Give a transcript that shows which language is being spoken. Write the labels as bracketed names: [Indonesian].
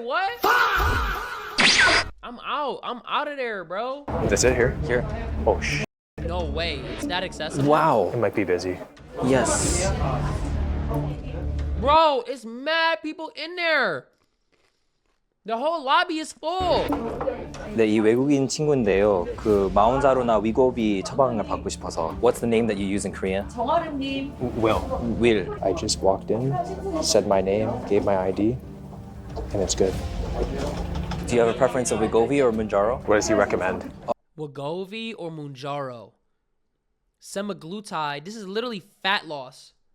[English] What? I'm out. I'm out of there, bro. That's it here? Here. Oh, sh. No way. It's that accessible. Wow. It might be busy. Yes. Bro, it's mad people in there. The whole lobby is full. [Korean] 네, 이 외국인 친구인데요. 그 마운자로나 위고비 처방을 받고 싶어서. [English] What's the name that you use in Korean? Will. Will. I just walked in, said my name, gave my ID, and it's good. Do you have a preference of Wegovy or Mounjaro? What does he recommend? Wegovy or Mounjaro. Semaglutide. This is literally fat loss.